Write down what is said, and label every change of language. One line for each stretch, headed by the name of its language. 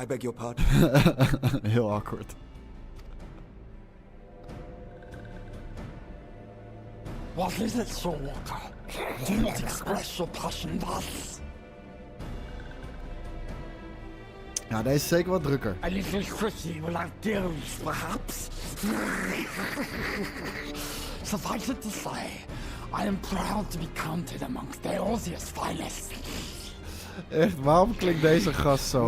English: I beg your pardon.
Dutch: Heel awkward.
English: What is it, Soulwalker? Do not express your passion thus.
Dutch: Ja, deze is zeker wat drukker.
English: A little tricky will have deals, perhaps. Suffice it to say, I am proud to be counted amongst Eorzea's finest.
Dutch: Echt, waarom klinkt deze gast zo?